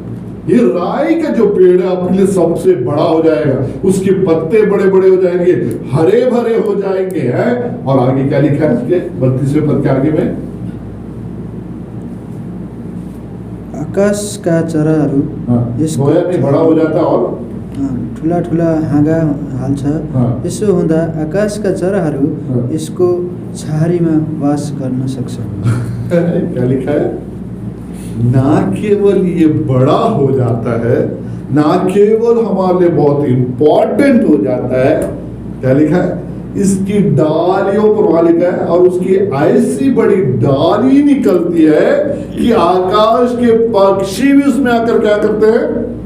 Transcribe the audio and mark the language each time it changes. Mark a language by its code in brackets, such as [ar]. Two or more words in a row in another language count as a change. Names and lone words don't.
[hi] ये राई का जो पेड़ है आपके लिए सबसे बड़ा हो जाएगा, उसके पत्ते बड़े बड़े हो जाएंगे, हरे भरे हो जाएंगे, हैं। और आगे क्या लिखा है इसके 32वें पद के आगे में? [ne] आकाश का चराहरू [hi] सोया नहीं बड़ा हो जाता और [ne] ठुला ठुला हाँगा हाल्छ। यसो हुँदा आकाशका चराहरू यसको छाहारीमा वास गर्न सक्छ। [hi] क्या लिखा है? ना केवल ये बड़ा हो जाता है, ना केवल हमारे लिए बहुत इंपॉर्टेंट हो जाता है, क्या लिखा है? इसकी डालियों पर वहां लिखा है, और उसकी ऐसी बड़ी डाली निकलती है कि आकाश के पक्षी भी उसमें आकर क्या करते हैं?